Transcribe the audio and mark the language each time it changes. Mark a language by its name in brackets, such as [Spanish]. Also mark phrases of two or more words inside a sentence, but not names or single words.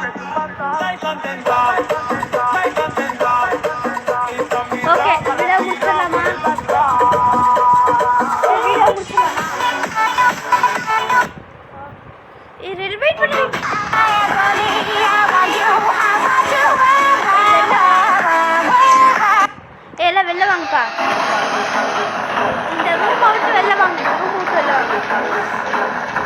[Spanish] Estoy contento, muy contento. Quito mi ஓகே ropa de [Tamil] வீடியோ முடிச்சிடலாமா வெயிட் பண்ணு எல்லாம் வெளில வாங்கப்பா இந்த ரூம் விட்டு வெளில வாங்க ரூம் விட்டு வெளில வாங்க